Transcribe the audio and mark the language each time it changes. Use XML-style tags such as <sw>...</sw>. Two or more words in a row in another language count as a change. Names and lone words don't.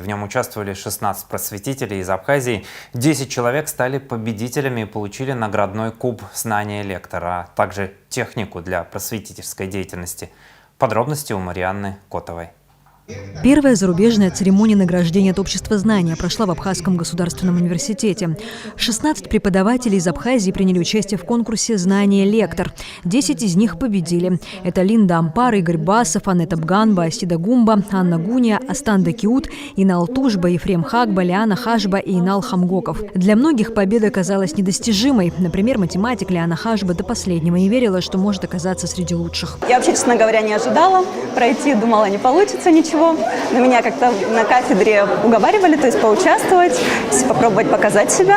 <ru>В нем участвовали 16 просветителей из Абхазии. 10 человек стали победителями и получили наградной куб «Знание Лектора», а также технику для просветительской деятельности. Подробности у Марианны Котовой. Первая зарубежная церемония награждения от Общества знания прошла в Абхазском государственном университете. 16 преподавателей из Абхазии приняли участие в конкурсе «Знание Лектор». 10 из них победили. Это Линда Ампар, Игорь Басов, Аннета Бганба, Асида Гумба, Анна Гуния, Астанда Киут, Инал Тужба, Ефрем Хагба, Лиана Хашба и Инал Хамгоков. Для многих победа казалась недостижимой. Например, математик Лиана Хашба до последнего не верила, что может оказаться среди лучших. Я вообще, честно говоря, не ожидала пройти, думала, не получится ничего. Но меня как-то на кафедре уговаривали, то есть поучаствовать, попробовать показать себя.</ru>